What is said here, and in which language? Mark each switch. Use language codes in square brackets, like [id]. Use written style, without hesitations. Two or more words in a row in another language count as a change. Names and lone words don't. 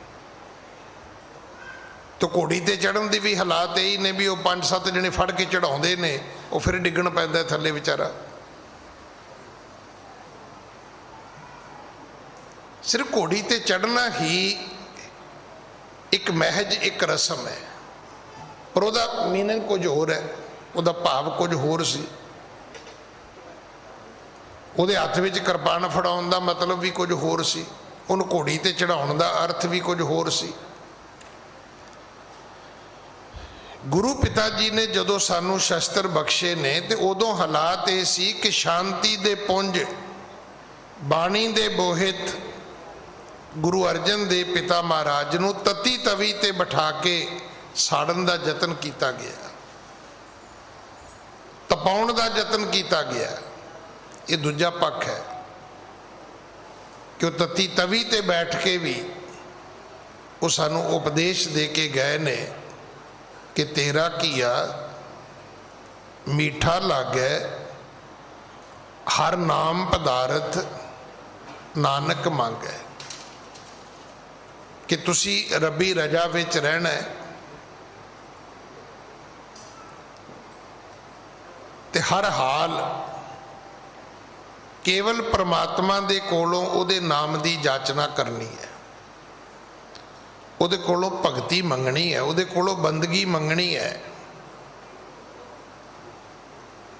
[pa] ਤੋ ਘੋੜੀ ਤੇ ਚੜ੍ਹਨ ਦੀ ਭੀ ਹਾਲਾਤ ਯਹੀ ਨੇ ਭੀ ਵੋ 5-7 ਜਣੇ ਫੜ ਕੇ ਚੜ੍ਹਾਉਂਦੇ ਨੇ, ਵੋ ਫਿਰ ਡਿੱਗਣ ਪੈਂਦਾ ਥੱਲੇ ਬੇਚਾਰਾ। ਸਿਰਫ਼ ਘੋੜੀ ਤੇ ਚੜ੍ਹਨਾ ਹੀ ਏਕ ਮਹਿਜ਼ ਏਕ ਰਸਮ ਹੈ, ਪਰ ਉਸਦਾ ਮੀਨਿੰਗ ਕੁਛ ਹੋਰ ਹੈ, ਉਸਦਾ ਭਾਵ ਕੁਛ ਹੋਰ ਸੀ। ਉਹਦੇ हथ ਵਿੱਚ ਕਿਰਪਾਨ ਫੜਾਉਣ ਦਾ ਮਤਲਬ ਭੀ ਕੁਛ ਹੋਰ ਸੀ, ਉਹਨੂੰ ਘੋੜੀ ਤੇ ਚੜਾਉਣ ਦਾ ਅਰਥ ਭੀ ਕੁਛ ਹੋਰ ਸੀ। ਗੁਰੂ ਪਿਤਾ ਜੀ ਨੇ ਜਦੋਂ ਸਾਨੂੰ ਸ਼ਸਤਰ ਬਖ਼ਸ਼ੇ ਨੇ ਤੇ ਉਦੋਂ ਹਾਲਾਤ ਯੇ ਸੀ ਕਿ ਸ਼ਾਂਤੀ ਦੇ ਪੁੰਜ ਬਾਣੀ ਦੇ ਬੋਹਿਥ ਗੁਰੂ ਅਰਜਨ ਦੇਵ ਪਿਤਾ ਮਹਾਰਾਜ ਨੂੰ ਤੱਤੀ ਤਵੀ ਤੇ ਬਿਠਾ ਕੇ ਸਾੜਨ ਕਾ ਯਤਨ ਕੀਆ ਗਯਾ, ਤਪਾਉਣ ਕਾ ਯਤਨ ਕੀਆ ਗਯਾ। ਯੇ ਦੂਜਾ ਪੱਖ ਹੈ ਕਿ ਤੱਤੀ ਤਵੀ ਤੇ ਬੈਠ ਕੇ ਭੀ ਵੋ ਸਾਨੂੰ ਉਪਦੇਸ਼ ਦੇ ਕੇ ਗਏ ਨੇ ਕਿ ਤੇਰਾ ਕੀਆ ਮੀਠਾ ਲਾਗੈ, ਹਰਿ ਨਾਮੁ ਪਦਾਰਥੁ ਨਾਨਕੁ ਮਾਂਗੈ। ਕਿ ਤੁਸੀਂ ਰੱਬੀ ਰਜ਼ਾ ਵਿਚ ਰਹਿਣਾ ਹੈ ਤੇ ਹਰ ਹਾਲ ਕੇਵਲ ਪਰਮਾਤਮਾ ਦੇ ਕੋਲੋਂ ਉਹਦੇ ਨਾਮ ਦੀ ਜਾਚਨਾ ਕਰਨੀ ਹੈ, ਉਹਦੇ ਕੋਲੋਂ ਭਗਤੀ ਮੰਗਣੀ ਹੈ, ਉਹਦੇ ਕੋਲੋਂ ਬੰਦਗੀ ਮੰਗਣੀ ਹੈ।